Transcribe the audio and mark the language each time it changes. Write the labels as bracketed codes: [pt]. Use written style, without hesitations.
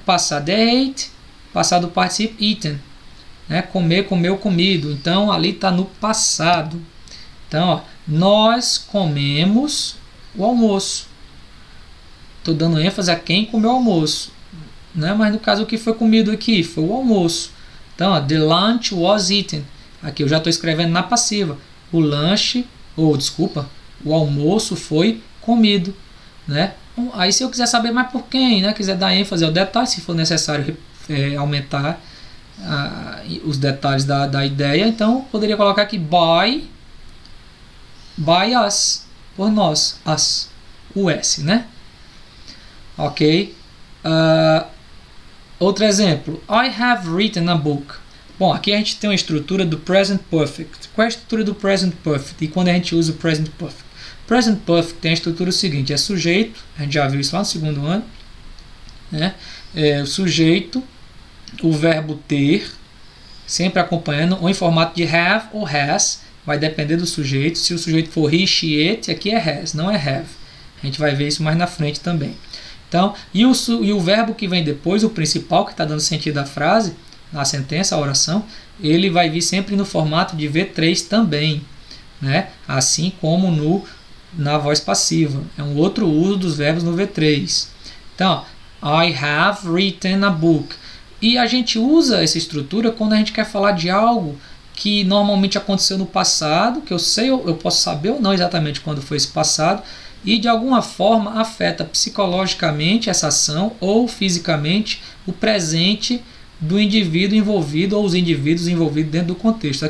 [pt] O passado é ate, passado participio eaten, né? Comer, comeu, comido. Então ali está no passado. Então, ó, nós comemos o almoço. Estou dando ênfase a quem comeu o almoço, né? Mas no caso o que foi comido aqui foi o almoço. [en] Então, ó, the lunch was eaten. [pt] Aqui eu já estou escrevendo na passiva. O lanche, o almoço foi comido, né? Aí se eu quiser saber mais por quem, né? Quiser dar ênfase ao detalhe, se for necessário aumentar os detalhes da ideia. Então poderia colocar aqui by us, por nós, us, o S, né? Ok. Outro exemplo, [en] I have written a book. [pt] Bom, aqui a gente tem uma estrutura do present perfect. Qual é a estrutura do present perfect? E quando a gente usa o present perfect? Present perfect tem a estrutura seguinte, é sujeito, a gente já viu isso lá no segundo ano, né? O sujeito, o verbo ter, sempre acompanhando, ou em formato de have ou has, vai depender do sujeito. Se o sujeito for he, she, it, aqui é has, não é have. A gente vai ver isso mais na frente também. Então, e o verbo que vem depois, o principal, que está dando sentido à frase, à sentença, à oração, ele vai vir sempre no formato de V3 também, né? Assim como na voz passiva. É um outro uso dos verbos no V3. [en] Então, I have written a book. [pt] E a gente usa essa estrutura quando a gente quer falar de algo que normalmente aconteceu no passado, que eu sei, eu posso saber ou não exatamente quando foi esse passado, e de alguma forma afeta psicologicamente essa ação ou fisicamente o presente do indivíduo envolvido ou os indivíduos envolvidos dentro do contexto.